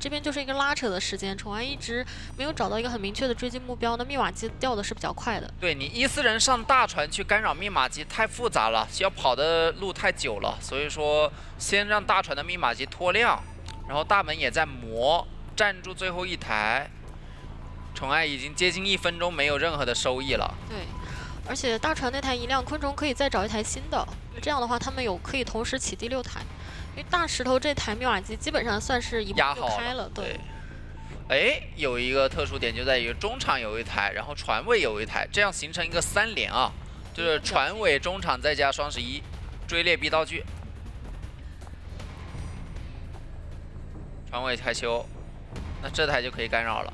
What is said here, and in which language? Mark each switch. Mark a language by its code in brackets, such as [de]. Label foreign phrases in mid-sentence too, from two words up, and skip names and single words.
[zh] 這邊就是一個拉扯的時間，寵愛一直沒有找到一個很明確的追擊目標，那密碼機掉的是比較快的。對，你14人上大船去干擾密碼機太複雜了，需要跑的路太久了，所以說先讓大船的密碼機拖亮，然後大門也在磨，站住最後一台。寵愛已經接近1分鐘沒有任何的收益了。對， 而且大船那台一亮，昆虫可以再找一台新的，这样的话他们可以同时起第6台，因为大石头这台密码机基本上算是一波就開了，對。哎，有一個特殊點就在於中場有一台，然後船尾有一台，這樣形成一個3連啊，就是船尾、中場再加雙11，追獵必道具。船尾開修，那這台就可以干擾了。